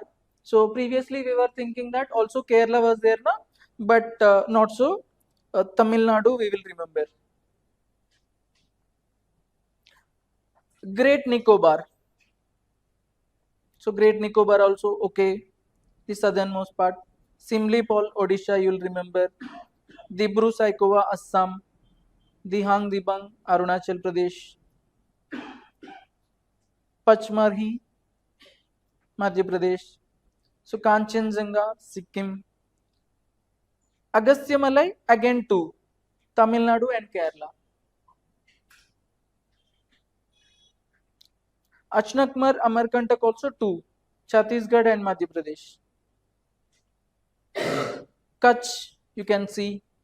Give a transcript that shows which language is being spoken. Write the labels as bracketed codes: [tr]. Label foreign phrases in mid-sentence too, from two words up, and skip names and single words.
[en] So previously we were thinking that also Kerala was there now, but not so. Tamil Nadu we will remember. Great Nicobar. So Great Nicobar also okay. The southernmost part. Simlipal, Odisha, you will remember. Dibru Saikova, Assam. Dihang Dibang, Arunachal Pradesh. Pachmarhi, Madhya Pradesh. So Kanchenjunga, Sikkim. Agastya Malai, again two. Tamil Nadu and Kerala. Achnakmar, Amarkantak also two. Chhattisgarh and Madhya Pradesh. Kutch, you can see.